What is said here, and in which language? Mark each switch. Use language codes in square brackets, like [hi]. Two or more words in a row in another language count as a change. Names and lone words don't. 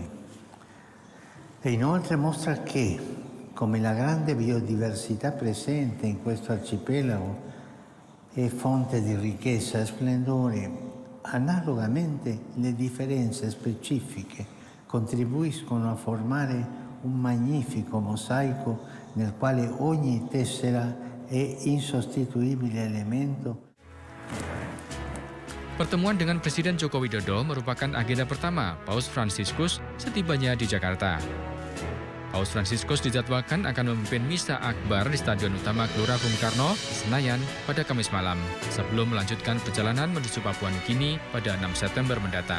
[it] E inoltre mostra che, come la grande biodiversità presente in questo arcipelago è fonte di ricchezza e splendore, analogamente le differenze specifiche contribuiscono a formare un magnifico mosaico nel quale ogni tessera è insostituibile elemento. [id] Pertemuan dengan Presiden Joko Widodo merupakan agenda pertama Paus Fransiskus setibanya di Jakarta. Paus Fransiskus dijadwalkan akan memimpin Misa Akbar di Stadion Utama Gelora Bung Karno, Senayan, pada Kamis malam, sebelum melanjutkan perjalanan menuju Papua Nugini pada 6 September mendatang.